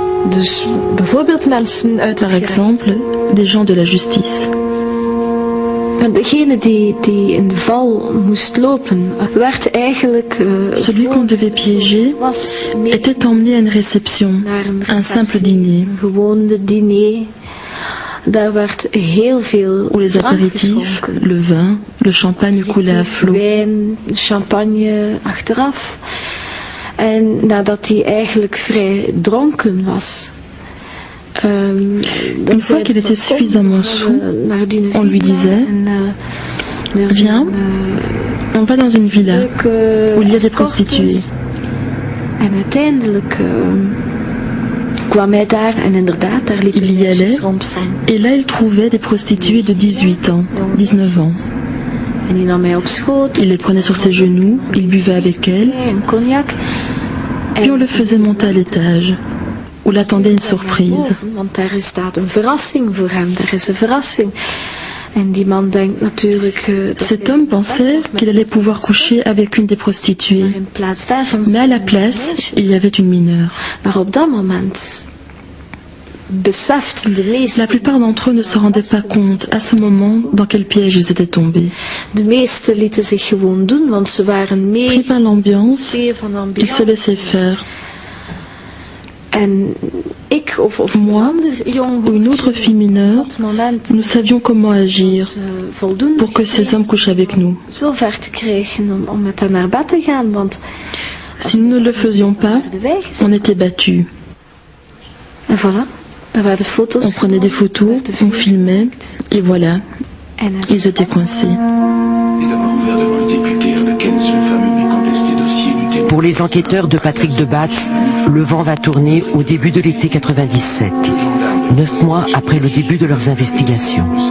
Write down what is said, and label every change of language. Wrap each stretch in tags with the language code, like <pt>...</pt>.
<nl>Dus bijvoorbeeld mensen uit</nl> <fr>Par exemple, des gens de la justice.</fr> <nl>Degene die in de val moest lopen, werd eigenlijk...</nl> <fr>Celui qu'on devait piéger était emmené à une réception, un simple diner.</fr> <nl>Een gewone diner. Daar werd heel veel</nl> <fr>où les apéritifs, le vin, le champagne coulaient à flot.</fr> <nl>Wijn, champagne achteraf. En nadat hij eigenlijk vrij dronken was.</nl> <fr>Une fois qu'il était suffisamment saoul, on lui disait viens, on va dans une villa où il y a des prostituées.</fr> <nl>En uiteindelijk kwam hij daar en inderdaad, daar liep</nl> <fr>il y allait</fr> <nl>rond van.</nl> <fr>Et là il trouvait des prostituées de 18 ans, 19 ans.</fr> <nl>En die nam mij op schoot.</nl> <fr>Il les prenait sur ses genoux, il buvait avec elles.</fr> <nl>Een cognac.</nl> <fr>Puis on le faisait monter à l'étage, où l'attendait une surprise.</fr> <nl>Want daar staat een verrassing voor hem, daar is een verrassing. En die man denkt natuurlijk...</nl> <fr>Cet homme pensait qu'il allait pouvoir coucher avec une des prostituées. Mais à la place, il y avait une mineure.</fr> <nl>Maar op dat moment beseften de meesten...</nl> <fr>La plupart d'entre eux ne se rendaient pas compte à ce moment dans quel piège ils étaient tombés.</fr> <nl>De meesten lieten zich gewoon doen, want ze waren mee...</nl> <fr>Pris par l'ambiance, ils se laissaient faire.</fr> <nl>En ik of</nl> <fr>moi ou une autre fille mineure, nous savions comment agir pour que ces hommes couchent avec nous.</fr> <nl>Zo ver te krijgen om met hen naar bed te gaan, want</nl> <fr>si nous ne le faisions pas, on était battus.</fr> <nl>En voilà, daar waren foto's.</nl> <fr>On prenait des photos, on filmait, et voilà, ils étaient coincés. Pour les enquêteurs de Patrick Debatz, le vent va tourner au début de l'été 97, 9 mois après le début de leurs investigations.</fr>